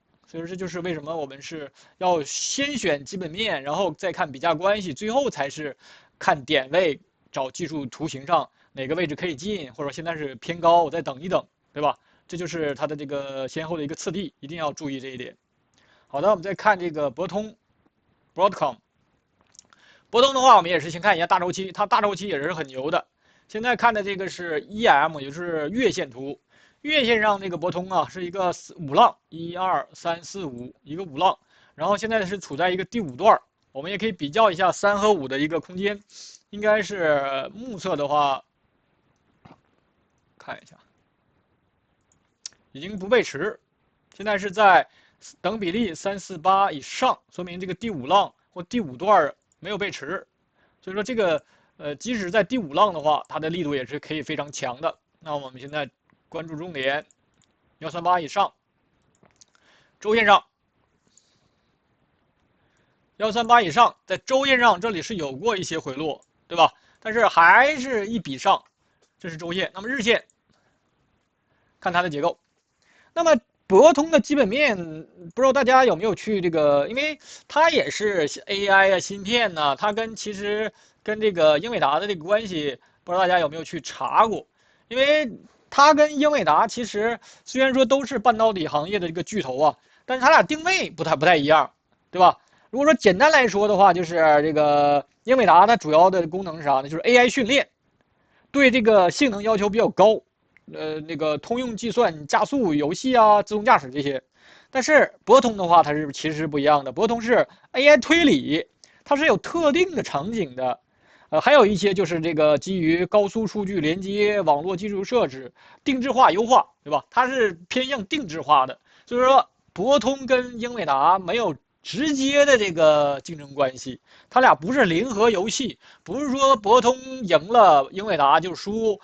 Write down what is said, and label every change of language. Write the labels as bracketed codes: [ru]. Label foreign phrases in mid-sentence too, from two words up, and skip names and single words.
[zh] 所以這就是為什麼我們是要先選基本面，然後再看比價關係，最後才是看點位，找技術圖形上哪個位置可以進，或者現在是偏高，我再等一等，對吧？這就是它的這個先後的一個次第，一定要注意這一點。好的，我們再看這個博通 Broadcom。博通的話，我們也是先看一下大週期，它大週期也是很牛的。現在看的這個是 EM， 也就是月線圖。月線上這個博通啊，是一個五浪，1、2、3、4、5，一個五浪。然後現在是處在一個第五段，我們也可以比較一下3和5的一個空間。應該是目測的話，看一下，已經不背馳，現在是在等比例3、4、8以上，說明這個第五浪或第五段沒有背馳。所以說這個。即使在第五浪的話，它的力度也是可以非常強的。那我們現在關注重點，138以上，週線上，138以上，在週線上這裡是有過一些回落，對吧？但是還是一筆上，這是週線。那麼日線，看它的結構。那麼博通的基本面，不知道大家有沒有去這個，因為它也是 AI 啊、芯片吶、啊，它其實跟這個英偉達的這個關係，不知道大家有沒有去查過？因為它跟英偉達其實雖然說都是半導體行業的這個巨頭啊，但是它倆定位不太一樣，對吧？如果說簡單來說的話，就是這個英偉達它主要的功能是啥呢？就是 AI 訓練，對這個性能要求比較高。那個通用計算、加速、遊戲啊、自動駕駛這些，但是博通的話，它是其實不一樣的。博通是 AI 推理，它是有特定的場景的，還有一些就是這個基於高速數據連接、網絡技術設置、定制化優化，對吧？它是偏向定制化的，所以說博通跟英偉達沒有直接的這個競爭關係，它倆不是零和遊戲，不是說博通贏了英偉達就輸。